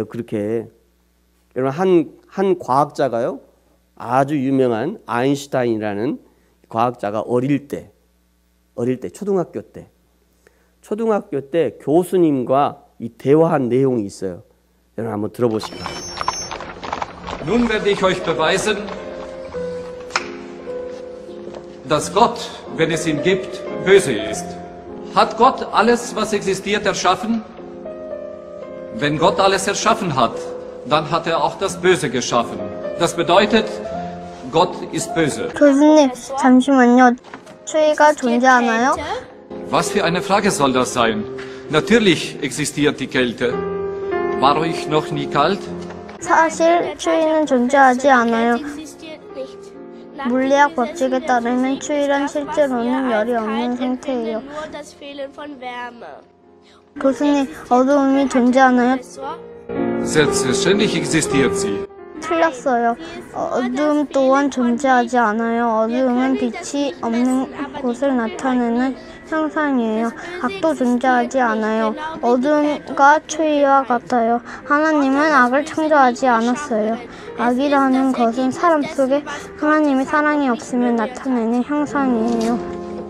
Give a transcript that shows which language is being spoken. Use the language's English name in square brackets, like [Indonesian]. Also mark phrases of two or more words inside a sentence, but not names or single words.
[Korean] 그렇게. 여러분 한 과학자가요. 아주 유명한 아인슈타인이라는 과학자가 어릴 때 초등학교 때 교수님과 이 대화한 내용이 있어요. 여러분 한번 들어보시죠. [German] Nun werde ich euch beweisen, dass Gott, wenn es ihn gibt, böse ist. Hat Gott alles, was existiert, erschaffen? Wenn Gott alles erschaffen hat, dann hat er auch das Böse geschaffen. Das bedeutet, Gott ist böse. [Korean] 교수님, 잠시만요. 추위가 존재하나요? [German] Was für eine Frage soll das sein? Natürlich existiert die Kälte. War euch noch nie kalt? [Korean] 사실 추위는 존재하지 않아요. 물리학 법칙에 따르면 추위란 실제로는 열이 없는 상태예요. 교수님, 어두움이 존재하나요? [German] Selbstverständlich existiert sie. [Korean] 틀렸어요. 어두움 또한 존재하지 않아요. 어두움은 빛이 없는 곳을 나타내는 형상이에요. 악도 존재하지 않아요. 어둠과 추위와 같아요. 하나님은 악을 창조하지 않았어요. 악이라는 것은 사람 속에 하나님의 사랑이 없으면 나타내는 형상이에요.